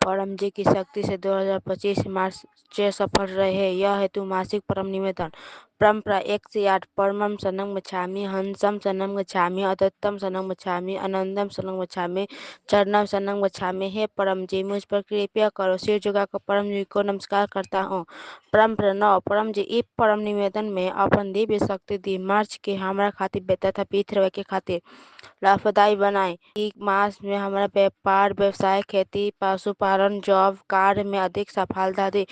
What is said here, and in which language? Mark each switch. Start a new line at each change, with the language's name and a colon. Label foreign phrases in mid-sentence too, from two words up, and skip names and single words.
Hindi: परम जी की शक्ति से 2025 मार्च से सफल रहे। यह हेतु मासिक परम निवेदन परंपरा
Sanskrit: 108 परमं शरणं गच्छामि, हंसं शरणं गच्छामि, अद्वैतम शरणं गच्छामि, आनंदम शरणं गच्छामि, चरणम शरणं गच्छामि।
Hindi: हे परम जी, मुझ पर कृपया करो। सिर झुकाकर परम जी को नमस्कार करता हूँ। परम 9 परम जी इस परम निवेदन में अपन दिव्य शक्ति दी मार्च के हमारा खातिर तथा पीठ के खातिर लाभदायी बनाए। एक मास में हमारा व्यापार, व्यवसाय, खेती, पशुपालन, जॉब, कार्य में अधिक सफलता दी।